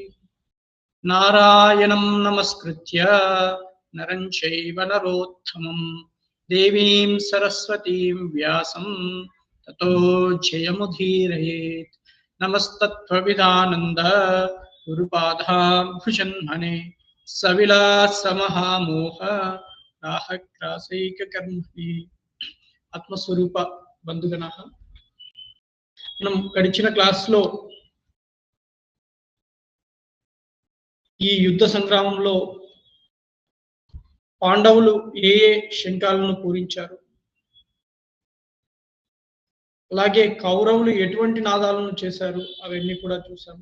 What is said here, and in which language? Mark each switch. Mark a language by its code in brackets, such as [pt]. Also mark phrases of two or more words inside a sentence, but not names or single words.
[sa] नारायणं नमस्कृत्य नरं चैव नरोत्तमं देवीं सरस्वतीं व्यासं ततो जयमुदीरयेत्। नमस्तत्त्वविदानन्द गुरुपादाम्बुजन्मने सविलासमहामोह राहग्रासैककर्मणि। [te] ఆత్మస్వరూప బంధుగణః, మనం గడిచిన క్లాస్లో ఈ యుద్ధ సంగ్రామంలో పాండవులు ఏ ఏ శంఖాలను పూరించారు, అలాగే కౌరవులు ఎటువంటి నాదాలను చేశారు అవన్నీ కూడా చూసాము.